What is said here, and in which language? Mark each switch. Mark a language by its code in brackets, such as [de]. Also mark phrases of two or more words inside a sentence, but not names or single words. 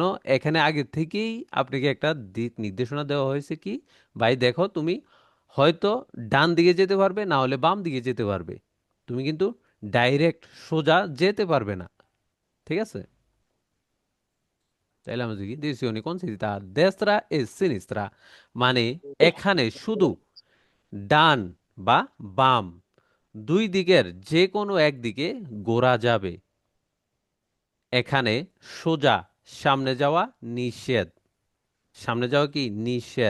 [bn] এখানে আগে থেকেই আপনাকে একটা দিক নির্দেশনা দেওয়া হয়েছে কি, ভাই দেখো তুমি হয়তো ডান দিকে যেতে পারবে না হলে বাম দিকে যেতে পারবে, তুমি কিন্তু ডাইরেক্ট সোজা যেতে পারবে না। ঠিক আছে, তাইলে আমরা দেখি [it] decisioni consentita a destra e sinistra [bn] মানে এখানে শুধু ডান বা বাম দুই দিকের যে কোনো একদিকে ঘোরা যাবে, এখানে সোজা সামনে যাওয়া নিষেধ, সামনে যাওয়া কি নিষেধ।